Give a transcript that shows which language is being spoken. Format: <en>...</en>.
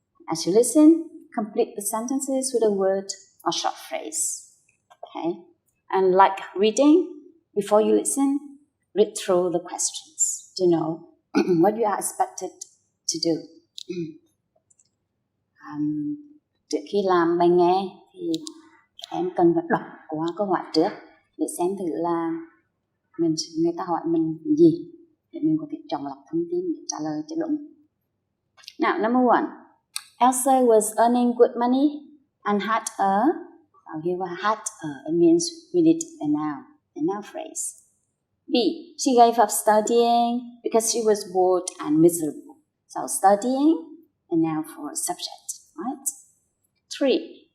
<en>As you listen, complete the sentences with a word or short phrase. Okay, and like reading, before you listen, read through the questions to know what you are expected to do.</en> <vi>Trước khi làm bài nghe thì em cần phải đọc qua câu hỏi trước để xem thử là người ta hỏi mình gì để mình có thể chọn lọc thông tin để trả lời cho đúng.</vi> <en>Now, number 1. Elsa was earning good money and had a, it means we need a noun phrase. B. She gave up studying because she was bored and miserable. So studying, a noun for a subject, right? 3.</en>